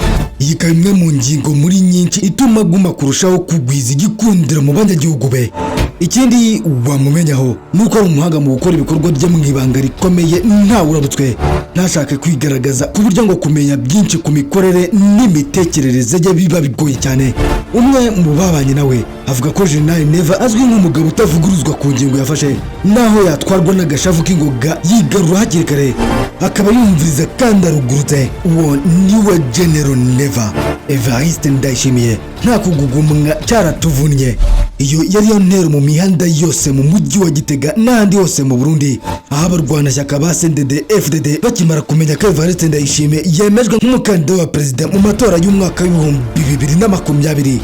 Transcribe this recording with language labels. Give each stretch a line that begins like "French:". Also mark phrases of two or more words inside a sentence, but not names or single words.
Kinyarwanda: Iyi ikaba imwe mu ngingo muri nyinshi ituma aguma kurushaho kugwiza igikundiro mu banyagihugu be. Ikindi wamumenyaho nuko ari umuhanga mu gukora ibikorwa bye mu ibanga rikomeye ntawe urabutswe, ntashake kwigaragaza ku buryo ngo kumenya byinshi ku mikorere n'imitekerereze ye biba bigoye cyane. Umwe mu babanye nawe avuga ko General Neva azwi nk'umugabo utavuguruzwa ku ngingo yafashe, naho yatwarwa n'agashavu k'ingoga yigarura hakiri kare akaba yumviriza kandi arugurutse. Uwo niwe General Neva. Evariste Ndayishimiye nta kugugumwa cyaratuvunnye. Iyo yari yo ntero mu mihanda yose mu mujyi wa Gitega n'ahandi hose mu Burundi, aho abarwanashyaka ba CNDD-FDD bakimara kumenya ko Evariste Ndayishimiye yemejwe nk'umukandida wa perezida mu matora y'umwaka w'ibihumbi 2020.